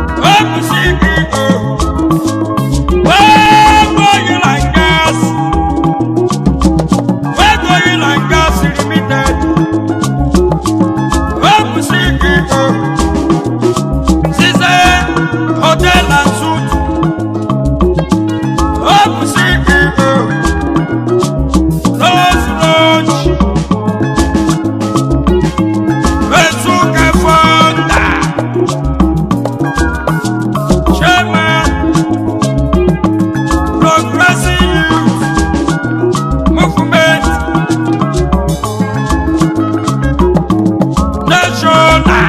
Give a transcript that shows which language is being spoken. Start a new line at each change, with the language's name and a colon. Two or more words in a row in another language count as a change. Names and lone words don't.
Igbo: Ọ bụ C E O. Wego Oil and Gas. Wego Oil and Gas Limited. Ọ bụ C E O. Size Hotel and Suites. Ọ bụ C e o. Rose Lodge. Ezuka Fonda. Chairman, Progressive Youth Movement National.